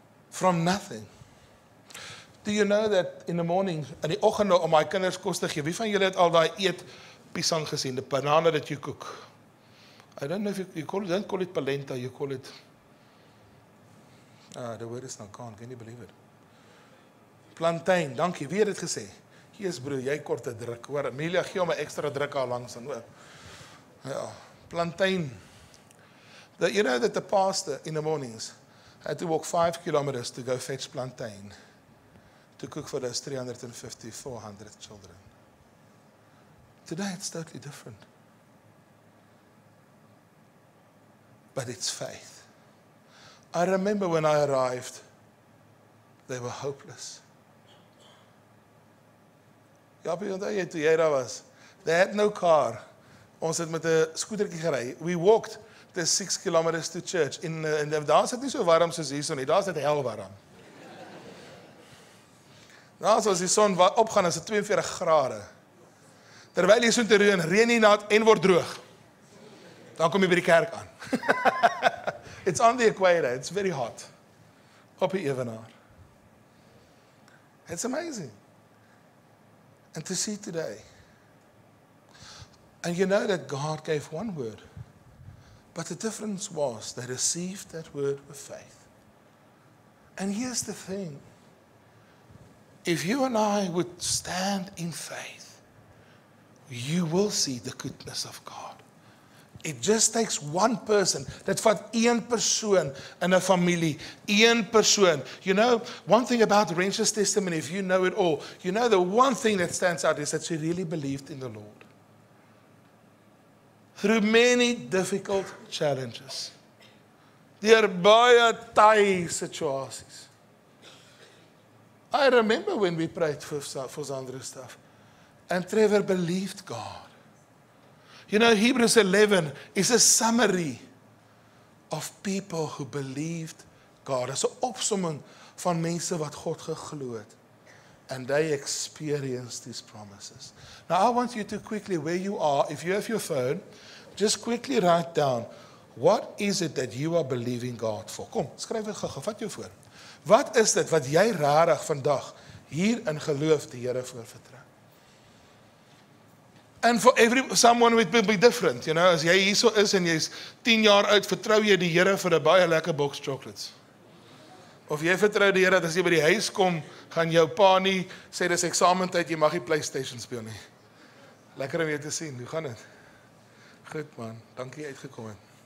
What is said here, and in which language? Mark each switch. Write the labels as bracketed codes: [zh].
[en] From nothing. Do you know that in the morning, [af] in die oggende om my kinders kos te gee, wie van julle het al daai eet pisang gesien, [en] the banana that you cook? I don't know if you call it, don't call it polenta, you call it, the word is not gone, can you believe it? [af] Plantain, dankie, wie het dit gesê? Hier is broer, jy kort 'n druk, hoor, Amelia, gee hom 'n ekstra druk al langs, en hoor. Ja, plantain. [en] You know that the pastor in the mornings had to walk 5 kilometers to go fetch plantain to cook for those 350, 400 children. Today it's totally different. But it's faith. I remember when I arrived, they were hopeless. [af] Jaapie, onthou jy toe jy daar was? [en] They had no car. [af] Ons het met 'n skootertjie gery. [en] We walked the 6 kilometers to church. [af] En daar is dit nie so warm soos hierso nie. Daar is dit hel warm. Daar as die son opgaan, is dit 42 grade. Terwyl jy so te reën nie nat en word droog. Dan kom jy by die kerk aan. [en] It's on the equator. It's very hot. [af] Op die ewenaar. [en] It's amazing. And to see today. And you know that God gave one word. But the difference was they received that word with faith. And here's the thing. If you and I would stand in faith, you will see the goodness of God. It just takes one person. [af] Dit vat een persoon in 'n familie. Een persoon. [en] You know, one thing about Rachel's testimony, if you know it all, you know the one thing that stands out is that she really believed in the Lord. Through many difficult challenges. [af] Deur baie taai situasies. [en] I remember when we prayed for Sandra stuff. And Trevor believed God. You know, Hebrews 11 is a summary of people who believed God. [af] As 'n opsomming van mense wat God geglo het. [en] And they experienced His promises. Now I want you to quickly, where you are, if you have your phone, just quickly write down, what is it that you are believing God for? [af] Kom, skryf dit gou, vat jou voor. Wat is dit wat jy rarig vandag hier in geloof die Here voor vertrou? [en] And for someone it will be different, you know, [af] as jy hierso is en jy's 10 jaar oud, vertrou jy die Here vir 'n baie lekker box chocolates. Of jy vertrou die Here dat as jy by die huis kom, gaan jou pa nie sê dis eksamentyd, jy mag nie PlayStation speel nie. Lekker om jou te sien, hoe gaan dit? Goed man, dankie uitgekom het.